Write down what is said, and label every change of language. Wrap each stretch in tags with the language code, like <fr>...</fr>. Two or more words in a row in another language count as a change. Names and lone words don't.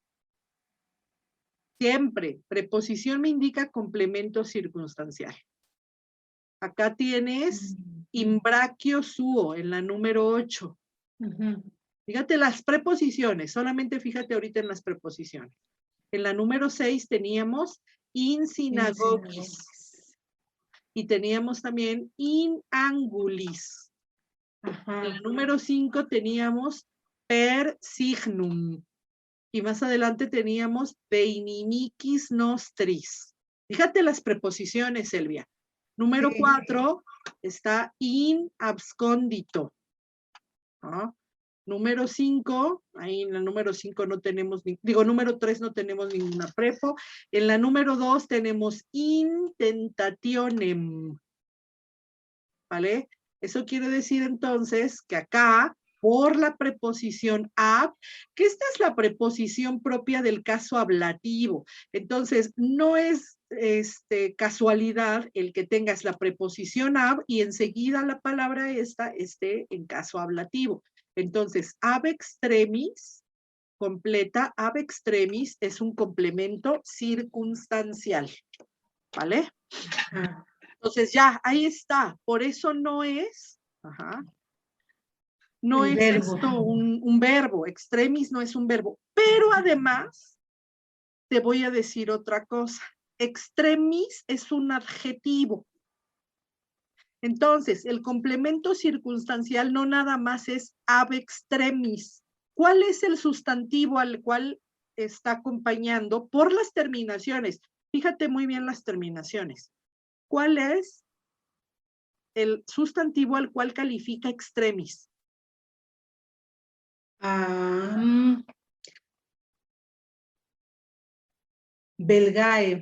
<es>Siempre, preposición me indica complemento circunstancial. Acá tienes</es> <la>imbrachio suo</la> <es>en la número 8. Fíjate las preposiciones, solamente fíjate ahorita en las preposiciones. En la número 6 teníamos</es> <la>in synagogis.</la> <es>Y teníamos también</es> <la>in angulis.</la> <es>En la número 5 teníamos</es> <la>per signum.</la> <es>Y más adelante teníamos</es> <la>de inimicis nostris.</la> <es>Fíjate las preposiciones, Elvia. Número 4 está</es> <la>in abscondito.</la> <es>¿Ah? Número 5, ahí en la número 5 no tenemos, número 3 no tenemos ninguna prepo. En la número 2 tenemos</es> <la>in tentationem.</la> <es>¿Vale? Eso quiere decir entonces que acá, por la preposición ab, que esta es la preposición propia del caso ablativo. Entonces, no es casualidad el que tengas la preposición ab y enseguida la palabra esta esté en caso ablativo. Entonces,</es> <la>ab extremis,</la> <es>completa,</es> <la>ab extremis</la> <es>es un complemento circunstancial. ¿Vale? Entonces ya, ahí está. Por eso no es, no El es verbo. esto un verbo. Extremis no es un verbo. Pero además, te voy a decir otra cosa. Extremis es un adjetivo. Entonces, el complemento circunstancial no nada más es</es> <la>ab extremis.</la> <es>¿Cuál es el sustantivo al cual está acompañando por las terminaciones? Fíjate muy bien las terminaciones. ¿Cuál es el sustantivo al cual califica extremis? Belgae.</es>